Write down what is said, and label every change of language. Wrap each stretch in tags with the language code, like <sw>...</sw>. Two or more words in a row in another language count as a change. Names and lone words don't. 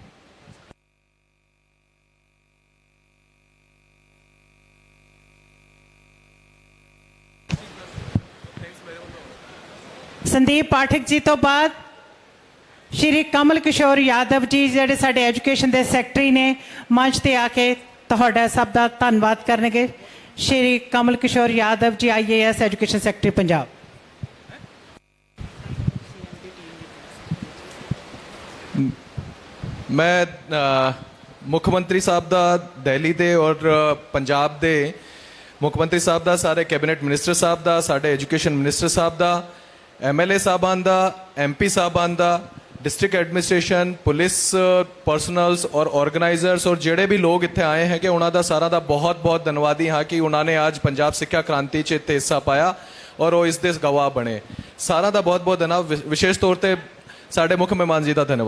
<pa>ਸੰਦੀਪ ਪਾਠਕ ਜੀ ਤੋਂ ਬਾਅਦ ਸ਼੍ਰੀ ਕਮਲ ਕਿਸ਼ੋਰ ਯਾਦਵ ਜੀ ਜਿਹੜੇ ਸਾਡੇ ਐਜੂਕੇਸ਼ਨ ਦੇ ਸੈਕਟਰੀ ਨੇ, ਮੰਚ ਤੇ ਆ ਕੇ ਤੁਹਾਡਾ ਸਭ ਦਾ ਧੰਨਵਾਦ ਕਰਨਗੇ। ਸ਼੍ਰੀ ਕਮਲ ਕਿਸ਼ੋਰ ਯਾਦਵ ਜੀ, IAS</pa> <en>education secretary</en> <pa>ਪੰਜਾਬ। ਮੈਂ ਮੁੱਖ ਮੰਤਰੀ ਸਾਹਬ ਦਾ ਦਿੱਲੀ ਦੇ ਔਰ ਪੰਜਾਬ ਦੇ ਮੁੱਖ ਮੰਤਰੀ ਸਾਹਬ ਦਾ, ਸਾਰੇ ਕੈਬਿਨੇਟ ਮਿਨਿਸਟਰ ਸਾਹਬ ਦਾ, ਸਾਡੇ</pa> <en>education minister</en> <pa>ਸਾਹਬ ਦਾ, MLA ਸਾਹਿਬਾਨ ਦਾ, MP ਸਾਹਿਬਾਨ ਦਾ,</pa> <en>district administration, police personnels</en> <pa>ਔਰ ਆਰਗੇਨਾਈਜ਼ਰਜ਼ ਔਰ ਜਿਹੜੇ ਵੀ ਲੋਕ ਇੱਥੇ ਆਏ ਹੈਂ ਕਿ ਉਨ੍ਹੋਂਨੇ ਸਾਰਾ ਦਾ ਬਹੁਤ ਬਹੁਤ ਧੰਨਵਾਦੀ ਹਾਂ ਕਿ ਉਨ੍ਹੋਂਨੇ ਅੱਜ ਪੰਜਾਬ ਸਿੱਖਿਆ ਕ੍ਰਾਂਤੀ 'ਚ ਇੱਥੇ ਹਿੱਸਾ ਪਾਇਆ ਔਰ ਵੋ ਇਸ ਦੇ ਗਵਾਹ ਬਣੇ। ਸਾਰਾ ਦਾ ਬਹੁਤ ਬਹੁਤ ਧੰਨਵਾਦ। ਵਿਸ਼ੇਸ਼ ਤੌਰ ਪਰ ਸਾਡੇ ਮੁੱਖ ਮਹਿਮਾਨ ਜੀ ਕਾ ਧੰਨਵਾਦ।</pa>